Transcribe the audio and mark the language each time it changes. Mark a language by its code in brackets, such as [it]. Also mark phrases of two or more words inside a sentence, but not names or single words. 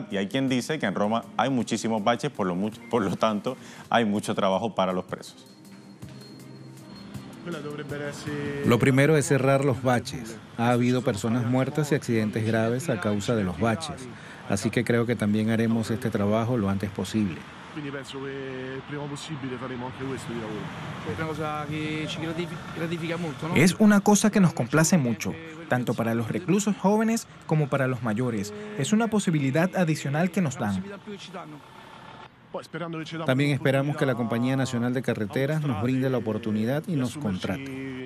[es] Y hay quien dice que en Roma hay muchísimos baches, por lo tanto hay mucho trabajo para los presos. Lo primero es cerrar los baches. Ha habido personas muertas y accidentes graves a causa de los baches. Así que creo que también haremos este trabajo lo antes posible. [it] quindi penso che il prima possibile faremo anche questo di lavoro. È una cosa que ci gratifica [es] mucho, ¿no? Es una cosa que nos complace mucho, tanto para los reclusos jóvenes como para los mayores. Es una posibilidad adicional que nos dan. También esperamos que la Compañía Nacional de Carreteras nos brinde la oportunidad y nos contrate.